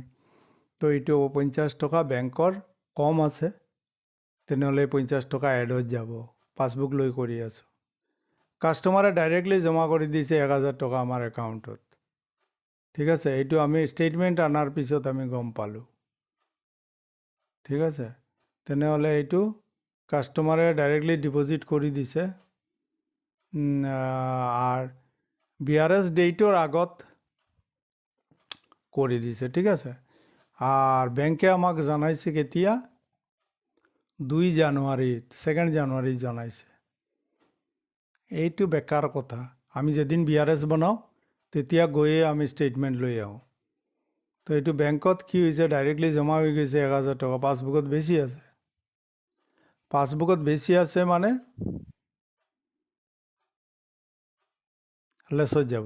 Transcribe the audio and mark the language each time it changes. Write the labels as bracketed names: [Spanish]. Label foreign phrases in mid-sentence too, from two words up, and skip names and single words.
[Assamese] তো এইটো 50 টকা বেংকৰ কম আছে, তেনেহ'লে 50 টকা এডত যাব, পাছবুক লৈ কৰি আছোঁ। কাষ্টমাৰে ডাইৰেক্টলি জমা কৰি দিছে 1,000 টকা আমাৰ একাউণ্টত। ঠিক আছে, এইটো আমি ষ্টেটমেণ্ট অনাৰ পিছত আমি গম পালোঁ। ঠিক আছে, তেনেহ'লে এইটো কাষ্টমাৰে [English] directly deposit [Assamese] কৰি দিছে আর বিআরএস ডেটর আগত করে দিছে। ঠিক আছে, আর ব্যাংকে আমাকে জানাইছে কেতিয়া 2 জানুয়ারি 2 জানুয়ারি জানাইছে। এইটো বেকাৰ কথা। আমি যেদিন বিআরএস বনাওঁ তেতিয়া গৈয়ে আমি ষ্টেটমেণ্ট লৈ আহোঁ। তো এইটো বেংকত কি হৈছে, ডাইৰেক্টলি জমা হৈ গৈছে 1,000 টকা, পাছবুকত বেছি আছে। পাছবুকত বেছি আছে মানে লেছত যাব।